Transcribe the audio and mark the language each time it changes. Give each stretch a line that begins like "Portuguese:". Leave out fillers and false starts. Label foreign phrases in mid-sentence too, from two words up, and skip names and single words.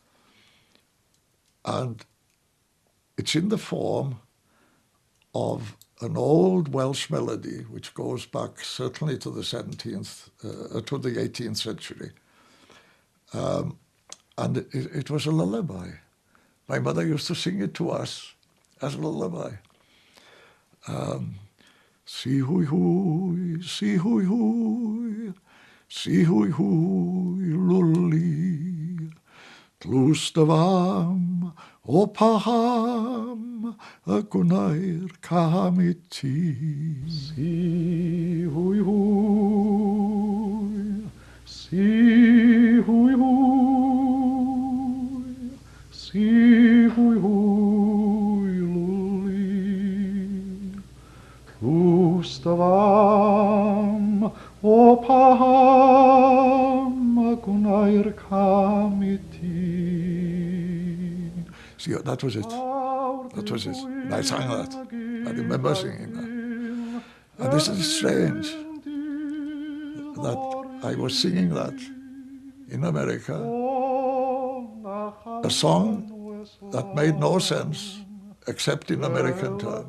English: And it's in the form of an old Welsh melody which goes back certainly to the 18th century. And it was a lullaby. My mother used to sing it to us as a lullaby.
Welsh: Si hui hui, si hui hui, si hui hui lulli, tlws dy fam o paham y gwnair cam I ti. Si hui hui, si hui hui, si hui hui luli, tlws dy fam o paham y gwnair cam I ti.
English: See, that was it. That was it. And I sang that. I remember singing that. And this is strange that I was singing that in America, a song that made no sense except in American terms.